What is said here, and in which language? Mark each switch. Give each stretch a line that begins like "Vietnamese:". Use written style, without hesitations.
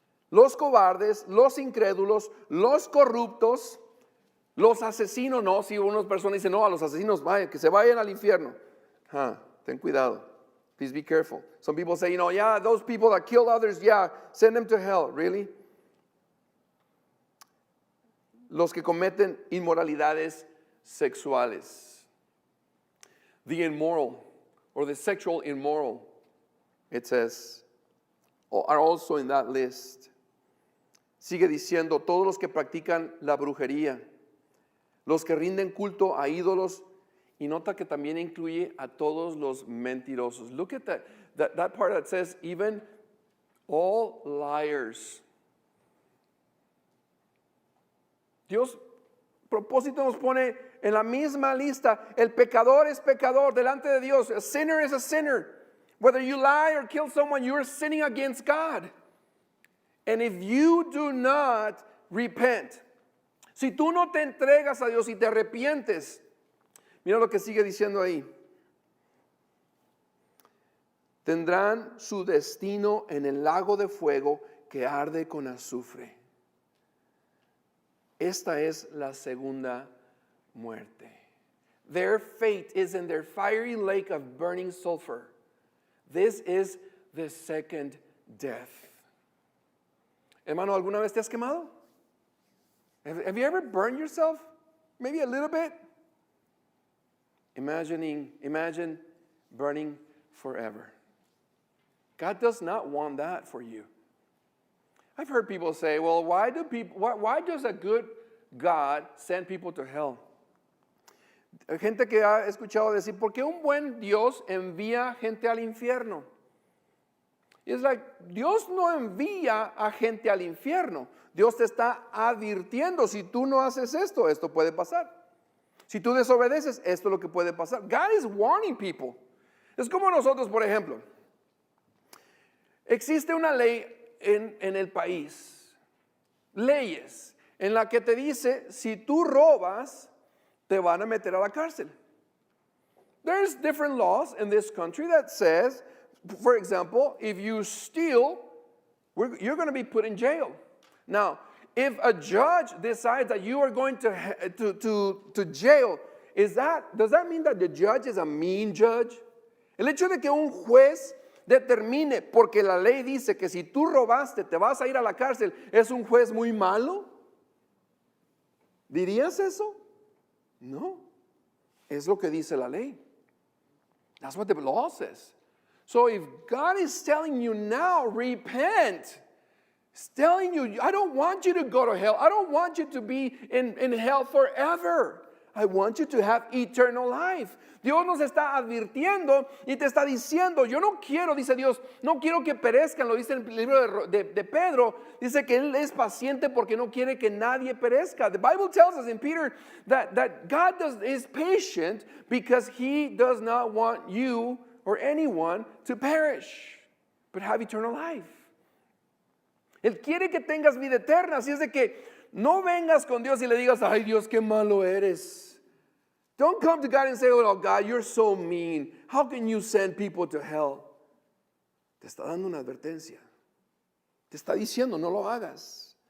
Spanish: Los cobardes, los incrédulos, los corruptos, los asesinos, no, si unas personas dicen, no, a los asesinos vayan, que se vayan al infierno. Ten cuidado.
English: Please be careful. Some people say, yeah, those people that kill others, yeah, send them to hell. Really?
Spanish: Los que cometen inmoralidades sexuales.
English: The immoral, or the sexual immoral, it says, are also in that list.
Spanish: Sigue diciendo, todos los que practican la brujería, los que rinden culto a ídolos, y nota que también incluye a todos los mentirosos.
English: Look at that part that says, even all liars.
Spanish: Dios, propósito nos pone en la misma lista. El pecador es pecador delante de Dios.
English: A sinner is a sinner. Whether you lie or kill someone, you are sinning against God. And if you do not repent,
Spanish: si tú no te entregas a Dios y te arrepientes, mira lo que sigue diciendo ahí. tendrán su destino en el lago de fuego que arde con azufre. Esta es la segunda muerte.
English: Their fate is in their fiery lake of burning sulfur. This is the second death.
Spanish: Hermano, ¿alguna vez te has quemado?
English: Have you ever burned yourself? Maybe a little bit? Imagine burning forever. God does not want that for you. I've heard people say, well, why does a good God send people to hell?
Spanish: Gente que ha escuchado decir, ¿por qué un buen Dios envía gente al infierno?
English: It's like,
Spanish: Dios no envía a gente al infierno. Dios te está advirtiendo, si tú no haces esto, esto puede pasar. Si tú desobedeces, esto es lo que puede pasar.
English: God is warning people.
Spanish: Es como nosotros, por ejemplo. Existe una ley en el país, leyes, en la que te dice, si tú robas, te van a meter a la cárcel.
English: There's different laws in this country that says, for example, if you steal, you're going to be put in jail. Now, if a judge decides that you are going to jail, does that mean that the judge is a mean judge?
Spanish: El hecho de que un juez determine, porque la ley dice que si tú robaste te vas a ir a la cárcel, ¿es un juez muy malo? ¿Dirías eso? No. Es lo que dice la ley.
English: That's what the law says. So if God is telling you now, repent. He's telling you, I don't want you to go to hell. I don't want you to be in hell forever. I want you to have eternal life.
Spanish: Dios nos está advirtiendo y te está diciendo, yo no quiero, dice Dios, no quiero que perezcan, lo dice en el libro de Pedro, dice que Él es paciente porque no quiere que nadie perezca.
English: The Bible tells us in Peter that God is patient because He does not want you or anyone to perish, but have eternal life.
Spanish: Él quiere que tengas vida eterna, así es de que no vengas con Dios y le digas, ay Dios, qué malo eres.
English: Don't come to God and say, oh God, you're so mean. How can you send people to hell?
Spanish: Te está dando una advertencia. Te está diciendo, no lo hagas.